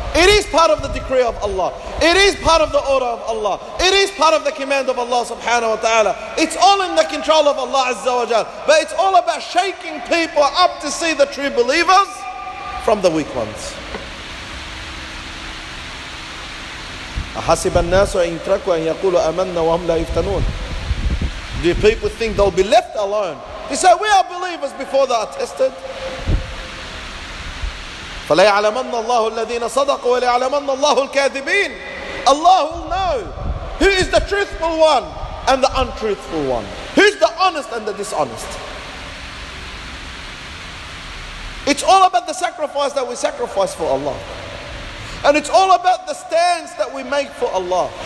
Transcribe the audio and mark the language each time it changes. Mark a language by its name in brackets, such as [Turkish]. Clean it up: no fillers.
[English] It is part of the decree of Allah. It is part of the order of Allah. It is part of the command of Allah subhanahu wa ta'ala. It's all in the control of Allah Azza wa Jal. But it's all about shaking people up to see the true believers from the weak ones. [Arabic] أحسب الناس أن يتركوا أن يقولوا آمنا وهم لا يفتنون. [English] Do people think they'll be left alone? They say we are believers before they are tested. [Arabic] فلا يعلمن الله الذين صدقوا ولا يعلمن الله الكاذبين. [English] Allah will know who is the truthful one and the untruthful one. Who's the honest and the dishonest. It's all about the sacrifice that we sacrifice for Allah. And it's all about the stands that we make for Allah.